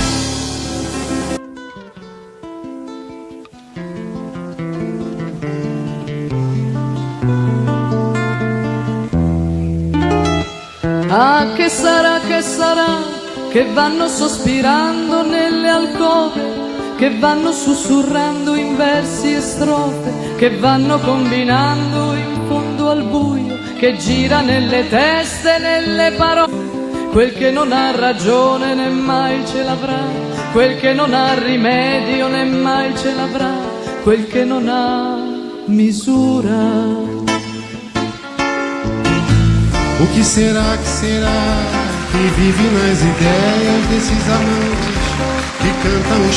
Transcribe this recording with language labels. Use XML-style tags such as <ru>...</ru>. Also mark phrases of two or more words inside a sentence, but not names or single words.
<it>Ah, che sarà, che vanno sospirando nelle alcove, che vanno sussurrando in versi e strofe, che vanno combinando in fondo al buio, che gira nelle teste, nelle parole. Quel che non ha ragione né mai ce l'avrà, quel che non ha rimedio né mai ce l'avrà, quel che non ha misura.</it> <pt>O que será que vive nas ideias desses amantes, que cantam os</pt>